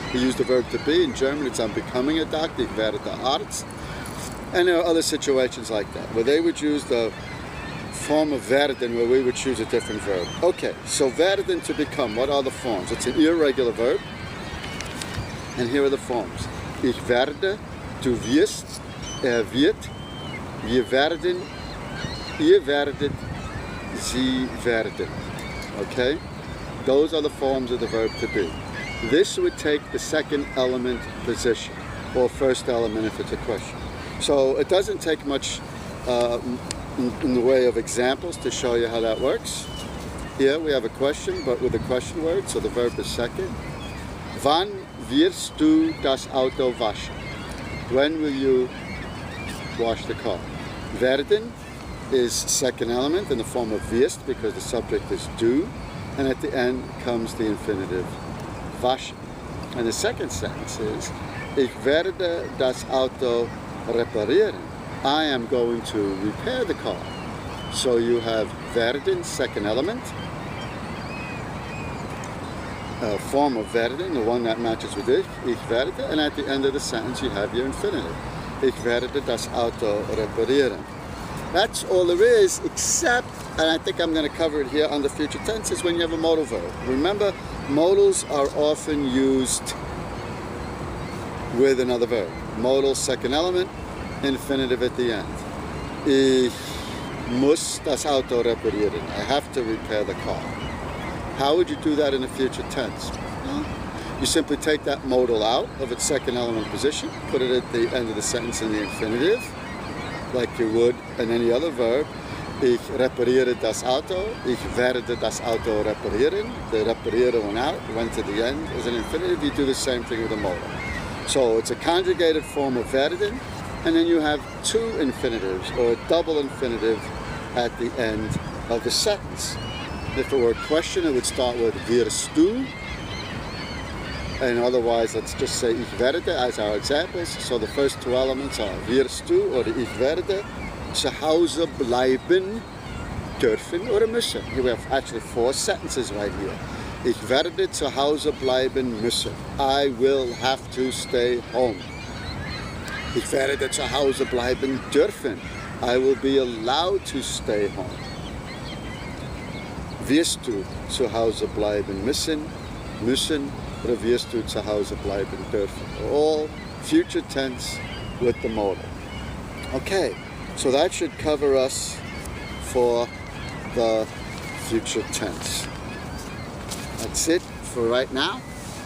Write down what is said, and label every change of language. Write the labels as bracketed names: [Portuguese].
[English] We use the verb to be. In German it's I'm becoming a doctor, [German] ich werde Arzt. [English] And there are other situations like that, where they would use the form of werden, where we would choose a different verb. Okay, so werden, to become, what are the forms? It's an irregular verb, and here are the forms. [German] Ich werde, du wirst, wird, wir werden, ihr werdet, sie werden. [English] Okay? Those are the forms of the verb to be. This would take the second element position, or first element if it's a question. So it doesn't take much in the way of examples to show you how that works. Here we have a question, but with a question word, so the verb is second. [German] Wann wirst du das Auto waschen? [English] When will you wash the car? Werden is second element in the form of wirst because the subject is du, and at the end comes the infinitive waschen. And the second sentence is [German] Ich werde das Auto reparieren. [English] I am going to repair the car. So you have werden, second element, a form of werden, the one that matches with ich werde, and at the end of the sentence you have your infinitive. [German] Ich werde das Auto reparieren. [English] That's all there is, except, and I think I'm going to cover it here on the future tense, is when you have a modal verb. Remember, modals are often used with another verb. Modal, second element, infinitive at the end. [German] Ich muss das Auto reparieren. [English] I have to repair the car. How would you do that in the future tense? Well, you simply take that modal out of its second element position, put it at the end of the sentence in the infinitive, like you would in any other verb. [German] Ich repariere das Auto. Ich werde das Auto reparieren. [English] The repariere went out, went to the end. As an infinitive, you do the same thing with a modal. So it's a conjugated form of werden, and then you have two infinitives, or a double infinitive, at the end of the sentence. If it were a question, it would start with wirst du, and otherwise, let's just say ich werde as our examples. So the first two elements are [German] wirst du, or ich werde zu Hause bleiben dürfen oder müssen. [English] Here we have actually four sentences right here. [German] Ich werde zu Hause bleiben müssen. [English] I will have to stay home. [German] Ich werde zu Hause bleiben dürfen. [English] I will be allowed to stay home. [German] Wirst du zu Hause bleiben müssen, oder wirst du zu Hause bleiben dürfen? [English] All future tense with the modal. Okay, so that should cover us for the future tense. That's it for right now.